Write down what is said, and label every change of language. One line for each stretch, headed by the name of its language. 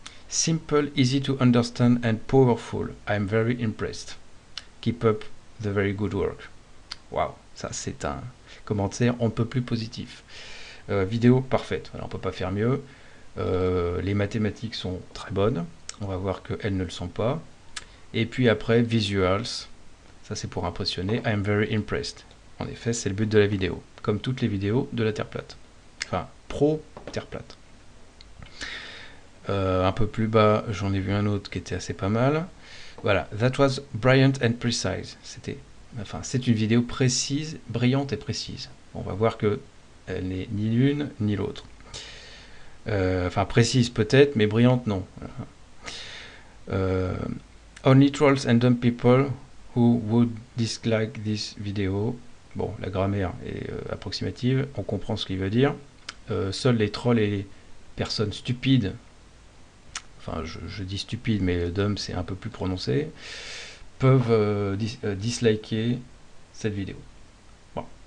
English: Simple, easy to understand and powerful. I'm very impressed. Keep up the very good work.
French: Waouh, ça c'est un commentaire on ne peut plus positif. Vidéo parfaite, alors, on ne peut pas faire mieux. Les mathématiques sont très bonnes, on va voir qu'elles ne le sont pas. Et puis après, visuals, ça c'est pour impressionner.
English: I'm very impressed.
French: En effet, c'est le but de la vidéo, comme toutes les vidéos de la Terre plate. Enfin, pro Terre plate. Un peu plus bas, j'en ai vu un autre qui était assez pas mal.
English: Voilà, that was brilliant and precise.
French: C'est une vidéo précise, brillante et précise. On va voir que elle n'est ni l'une ni l'autre. Enfin, précise peut-être, mais brillante non.
English: Euh, Only trolls and dumb people who would dislike this video.
French: Bon, la grammaire est approximative, on comprend ce qu'il veut dire. Seuls les trolls et les personnes stupides, enfin je dis stupide, mais dumb c'est un peu plus prononcé, peuvent disliker cette vidéo. Bon.